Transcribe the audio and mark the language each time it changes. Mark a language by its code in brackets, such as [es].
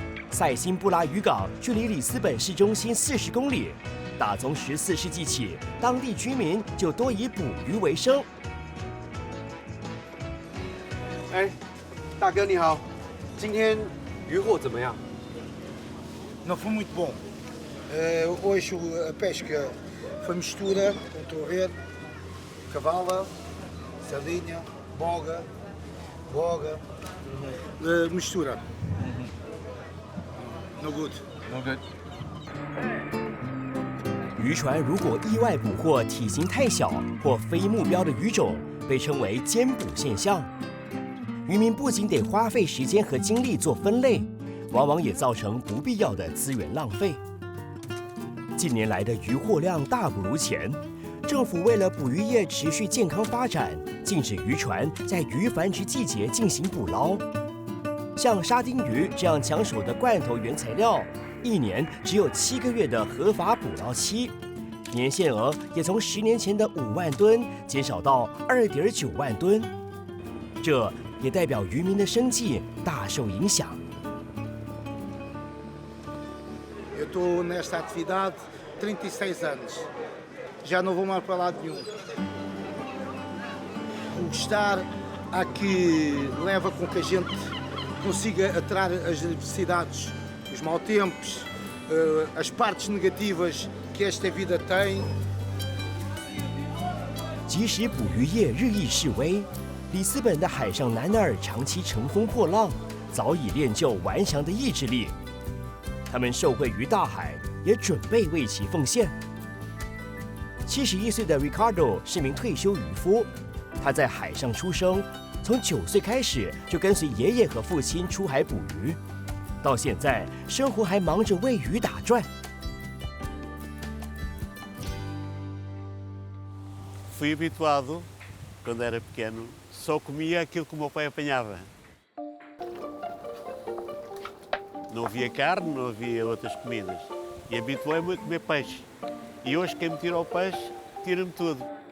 [zh] 塞辛布拉渔港距离里斯本市中心40公里，打从14世纪起，当地居民就多以捕鱼为生。哎，大哥你好，今天渔获怎么样？ [pt] Não foi muito bom. Hoje a pesca foi mistura, como estão a ver, cavala, sardinha, boga, mistura. [en] No good. No good. [zh] 渔船如果意外捕获体型太小或非目标的鱼种，被称为兼捕现象。渔民不仅得花费时间和精力做分类，往往也造成不必要的资源浪费。近年来的渔获量大不如前，政府为了捕鱼业持续健康发展，禁止渔船在鱼繁殖季节进行捕捞。像沙丁鱼这样抢手的罐头原材料，1年只有7个月的合法捕捞期，年限额也从10年前的5万吨减少到2.9万吨，这也代表渔民的生计大受影响。 [pt] Eu estou nesta atividade 36 anos. Já não vou mais para lado nenhum. O estar aqui leva com que a gente consiga atrair as adversidades, os maus tempos, as partes negativas que esta vida tem. [zh] 即使捕鱼业日益式微，里斯本的海上男儿长期乘风破浪，早已练就顽强的意志力。他们受惠于大海，也准备为其奉献。 71岁的 Ricardo 是名退休渔夫，他在海上出生，从9岁开始就跟随爷爷和父亲出海捕鱼，到现在生活还忙着为鱼打转。 [pt] Fui habituado, quando era pequeno, só comia aquilo que o meu pai apanhava. Não havia carne, não havia outras comidas. E habituei-me a comer peixe. E hoje quem me tira o peixe, tira-me tudo.